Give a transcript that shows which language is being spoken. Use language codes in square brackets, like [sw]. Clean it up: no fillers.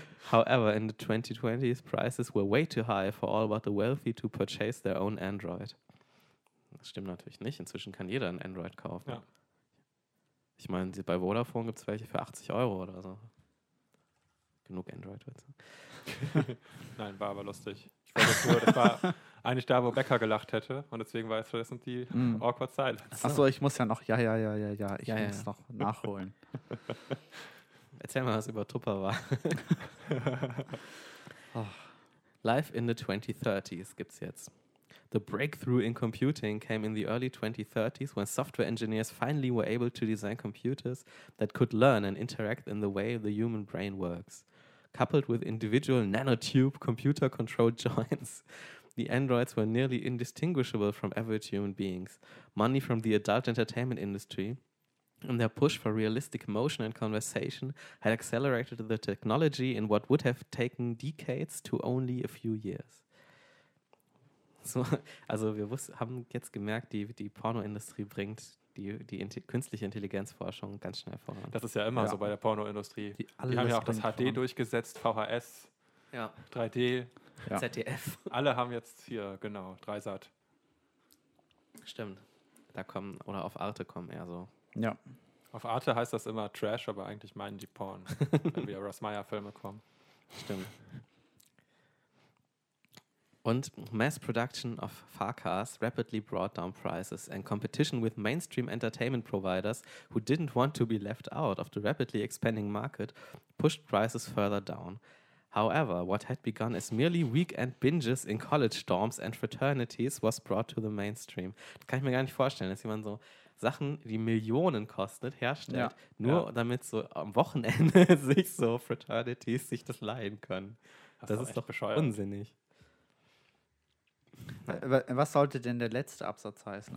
[en] However, in the 2020s, prices were way too high for all but the wealthy to purchase their own Android. [de] Das stimmt natürlich nicht. Inzwischen kann jeder ein Android kaufen. Ja. Ich meine, bei Vodafone gibt es welche für 80 Euro oder so. Genug Android heute. Nein, war aber lustig. Ich war nur, das war eigentlich da, wo Becker gelacht hätte. Und deswegen war es vergessen die [en] awkward silence. [de] Achso, ich muss ja noch. Ja. Ich muss noch nachholen. Erzähl mal, was über Tupper war. [en] Life in the 2030s [de] gibt's jetzt. [en] The breakthrough in computing came in the early 2030s when software engineers finally were able to design computers that could learn and interact in the way the human brain works. Coupled with individual nanotube computer-controlled joints, the androids were nearly indistinguishable from average human beings. Money from the adult entertainment industry and their push for realistic motion and conversation had accelerated the technology in what would have taken decades to only a few years. [de] So, also wir haben jetzt gemerkt, die Pornoindustrie bringt die künstliche Intelligenzforschung ganz schnell voran. Das ist ja immer so bei der Pornoindustrie. Die haben ja auch das HD voran. Durchgesetzt, VHS, 3D, ZDF. Alle haben jetzt hier, Dreisat. Stimmt. Da kommen, oder auf Arte kommen eher so. Ja. Auf Arte heißt das immer Trash, aber eigentlich meinen die Porn, wenn wir Russ Meyer-Filme kommen. Stimmt. [en] Und mass production of Farcas rapidly brought down prices and competition with mainstream entertainment providers who didn't want to be left out of the rapidly expanding market pushed prices further down. However, what had begun as merely weekend binges in college dorms and fraternities was brought to the mainstream. [de] Das kann ich mir gar nicht vorstellen, dass jemand so Sachen, die Millionen kostet, herstellt, damit so am Wochenende sich so Fraternities sich das leihen können. Das ist doch bescheuert. Unsinnig. Was sollte denn der letzte Absatz heißen?